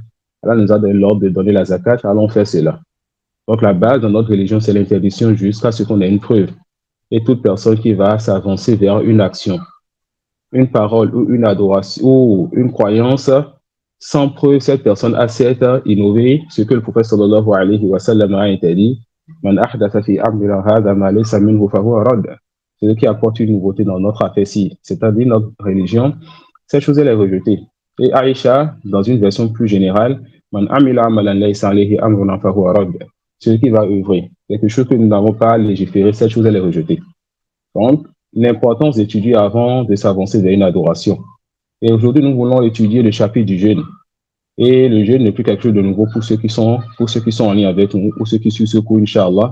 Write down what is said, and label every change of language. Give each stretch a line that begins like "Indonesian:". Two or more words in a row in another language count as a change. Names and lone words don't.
French: Allah nous a donné l'ordre de donner la zakat, alors on fait cela. Donc la base dans notre religion, c'est l'interdiction jusqu'à ce qu'on ait une preuve. Et toute personne qui va s'avancer vers une action, une parole ou une adoration ou une croyance, sans preuve, cette personne a certes innové ce que le prophète
Arabic: صلى الله عليه وسلم
French: a interdit.
Arabic: من أحدث في أمرنا هذا ما ليس منه فهو رد.
French: Celui qui apporte une nouveauté dans notre affaire-ci, c'est-à-dire notre religion, cette chose elle est rejetée. Et Aïcha, dans une version plus générale,
Arabic: من عمل عملا ليس عليه أمرنا فهو رد.
French: Celui qui va œuvrer, quelque chose que nous n'avons pas légiféré, cette chose elle est rejetée. Donc, l'importance d'étudier avant de s'avancer vers une adoration. Et aujourd'hui, nous voulons étudier le chapitre du jeûne. Et le jeûne n'est plus quelque chose de nouveau pour ceux qui sont en lien avec nous, ou ceux qui suivent ce cours, Inch'Allah.